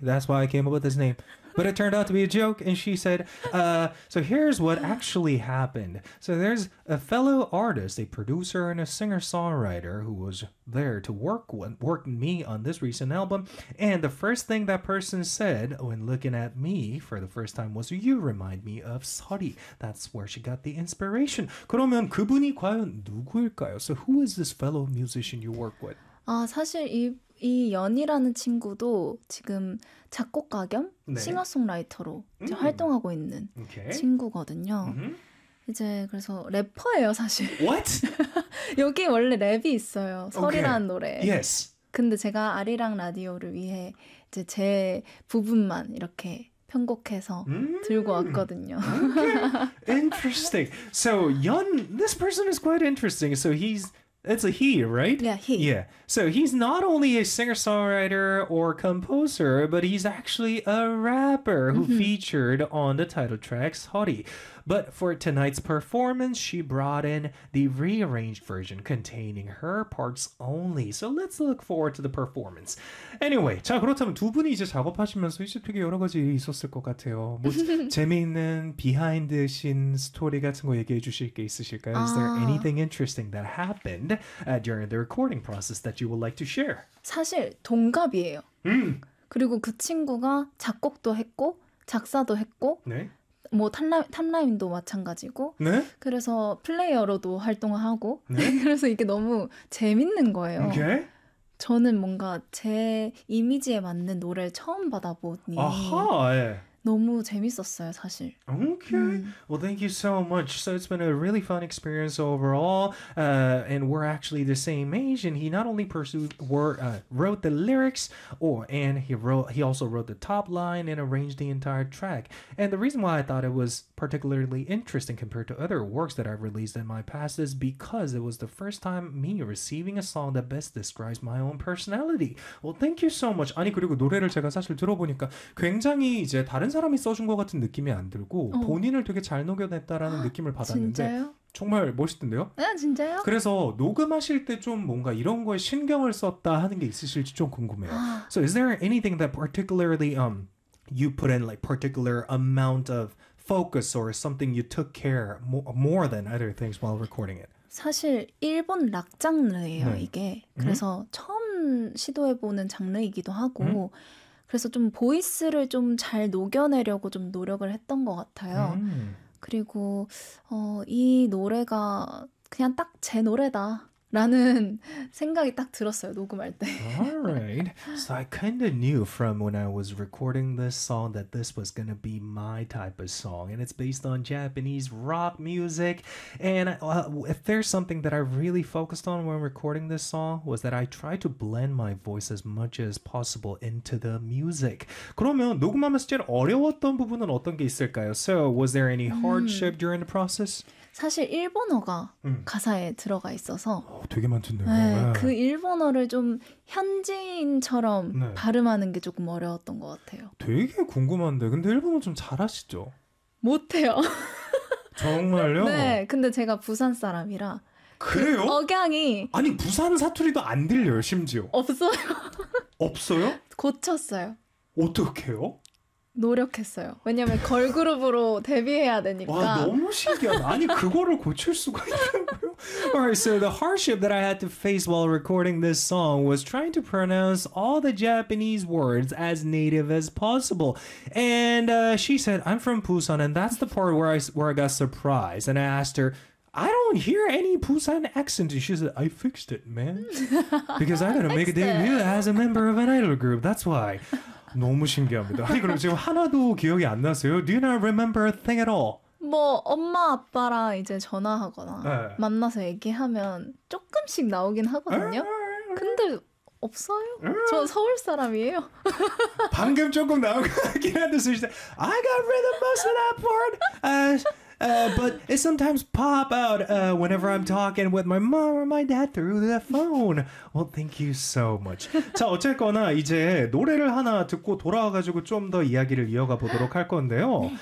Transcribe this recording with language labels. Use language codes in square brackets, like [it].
[en] That's why I came up with this name. But it turned out to be a joke, and she said, so here's what actually happened. So there's a fellow artist, a producer and a singer-songwriter who was there to work me on this recent album. And the first thing that person said when looking at me for the first time was, "You remind me of Sori." That's where she got the inspiration. [ko] 그러면 그분이 과연 누구일까요? [en] So who is this fellow musician you work with? [ko] 사실 이 연이라는 친구도 지금 작곡가 겸 싱어송라이터로 이제 활동하고 있는 친구거든요. 이제 그래서 래퍼예요, 사실. [en] What? [ko] 여기 원래 랩이 있어요, 설이라는 [en] Okay. [ko] 노래. [en] Yes. [ko] 근데 제가 아리랑 라디오를 위해 이제 제 부분만 이렇게 편곡해서 들고 왔거든요. [en] Interesting. So, this person is quite interesting. So it's a he, right? Yeah, he. Yeah. So he's not only a singer-songwriter or composer, but he's actually a rapper who featured on the title track, Sori. But for tonight's performance, she brought in the rearranged version containing her parts only. So let's look forward to the performance. [ko] Anyway, 자, 그렇다면 두 분이 이제 작업하시면서 이제 되게 여러 가지 일이 있었을 것 같아요. 뭐, 재미있는 비하인드 씬 스토리 같은 거 얘기해 주실 게 있으실까요? [en] Is there anything interesting that happened during the recording process that you would like to share? [ko] 사실 동갑이에요. 그리고 그 친구가 작곡도 했고 작사도 했고 네? 뭐 탑라인도 마찬가지고 네? 그래서 플레이어로도 활동을 하고 네? 그래서 이게 너무 재밌는 거예요. [en] Okay. [ko] 저는 뭔가 제 이미지에 맞는 노래를 처음 받아보니 아하, 예. 너무 재밌었어요, 사실. [en] Okay. Well, thank you so much. So it's been a really fun experience overall. And we're actually the same age. And he not only wrote the lyrics, or and he also wrote the top line and arranged the entire track. And the reason why I thought it was particularly interesting compared to other works that I've released in my past is because it was the first time me receiving a song that best describes my own personality. Well, thank you so much. [ko] 아니, 그리고 노래를 제가 사실 들어보니까 굉장히 이제 다른 사람이 써준 것 같은 느낌이 안 들고 본인을 되게 잘 녹여냈다라는 느낌을 받았는데 진짜요? 정말 멋있던데요? 아, 진짜요? 그래서 녹음하실 때좀 뭔가 이런 거에 신경을 썼다 하는 게 있으실지 좀 궁금해요. [en] So is there anything that particularly you put in like particular amount of focus or something you took care more than other things while recording it. [ko] 사실 일본 락 장르예요, 네. 이게. 그래서 처음 시도해 보는 장르이기도 하고 그래서 좀 보이스를 좀 잘 녹여내려고 좀 노력을 했던 것 같아요. 그리고 이 노래가 그냥 딱 제 노래다라는 생각이 딱 들었어요, 녹음할 때. [en] Alright. So I kind of knew from when I was recording this song that this was gonna be my type of song. And it's based on Japanese rock music. And if there's something that I really focused on when recording this song was that I try to blend my voice as much as possible into the music. [ko] 그러면 녹음하면서 제일 어려웠던 부분은 어떤 게 있을까요? [en] So was there any hardship during the process? [ko] 사실 일본어가 가사에 들어가 있어서 되게 많던데요. 네, 그 일본어를 좀 현지인처럼 네. 발음하는 게 조금 어려웠던 것 같아요. 되게 궁금한데 근데 일본어 좀 잘하시죠? 못해요. 정말요? 네, 근데 제가 부산 사람이라 그래요? 그 억양이 아니 부산 사투리도 안 들려요 심지어. 없어요. 없어요? 고쳤어요. 어떻게요? 노력했어요. 왜냐면 걸그룹으로 데뷔해야 되니까. 와, 너무 신기하다. 아니, 그거를 고칠 수가 있냐고요? [en] Alright, so the hardship that I had to face while recording this song was trying to pronounce all the Japanese words as native as possible. And she said, I'm from Busan, and that's the part where I got surprised. And I asked her, I don't hear any Busan accent. She said, I fixed it, man. Because I'm going to make a debut as a member of an idol group. That's why. [ko] 너무 신기합니다. 아니 그럼 지금 하나도 기억이 안 나세요? [en] Do you not remember a thing at all? [ko] 뭐 엄마 아빠랑 이제 전화하거나 네. 만나서 얘기하면 조금씩 나오긴 하거든요. 근데 없어요? 저 서울 사람이에요. 방금 조금 나오긴 한데 [en] so she said, I got rid of most of that part. But it sometimes pop out whenever I'm talking with my mom or my dad through the phone. Well, thank you so much. [ko] 자, 어쨌거나 이제 노래를 하나 듣고 돌아와가지고 좀 더 이야기를 이어가 보도록 할 건데요.